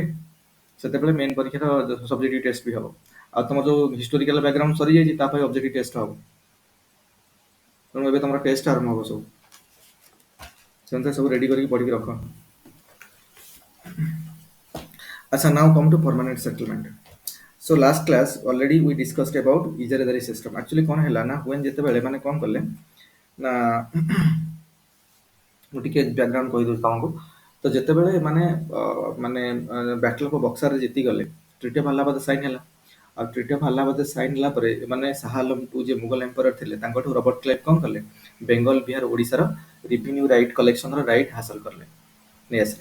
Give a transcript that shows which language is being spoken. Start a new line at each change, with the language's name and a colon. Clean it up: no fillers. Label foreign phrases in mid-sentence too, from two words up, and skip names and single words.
Odia: ସେତେବେଳେ ମେନ୍ ପରୀକ୍ଷାର
English: subjective test
Odia: ବି ହବ। ଆଉ ତମର ଯୋଉ
English: historical background
Odia: ସରିଯାଇଛି, ତା ପାଇଁ
English: objective test
Odia: ହବ। ତେଣୁ ଏବେ ତମର ଟେଷ୍ଟ ଆରମ୍ଭ ହବ ସବୁ। ସେମିତି ସବୁ ରେଡି କରିକି ପଢ଼ିକି ରଖ। ଆଚ୍ଛା,
English: now come to permanent settlement. So last class already we discussed about ଇଜାରାଦାରୀ system.
Odia: Actually କ'ଣ ହେଲା ନା, when ଯେତେବେଳେ ମାନେ କ'ଣ କଲେ ନା ମୁଁ ଟିକେ ବ୍ୟାକଗ୍ରାଉଣ୍ଡ କହିଦେଉଛି ତମକୁ। ତ ଯେତେବେଳେ ମାନେ ବ୍ୟାଟଲ ଅଫ ବକ୍ସାରରେ ଜିତିଗଲେ, ଟ୍ରିଟି ଅଫ ଆହ୍ଲାବାଦ ସାଇନ୍ ହେଲା। ଆଉ ଟ୍ରିଟି ଅଫ ଆହ୍ଲାବାଦ ସାଇନ୍ ହେଲା ପରେ ମାନେ ଶାହ ଆଲମ ଟୁ ଯିଏ
English: Mughal emperor
Odia: ଥିଲେ, ତାଙ୍କଠୁ ରବର୍ଟ କ୍ଲାଇଭ୍ କ'ଣ କଲେ, ବେଙ୍ଗଲ, ବିହାର, ଓଡ଼ିଶାର
English: revenue right
Odia: କଲେକ୍ସନର ରାଇଟ୍ ହାସଲ କଲେ, ନେଇ ଆସିଲେ।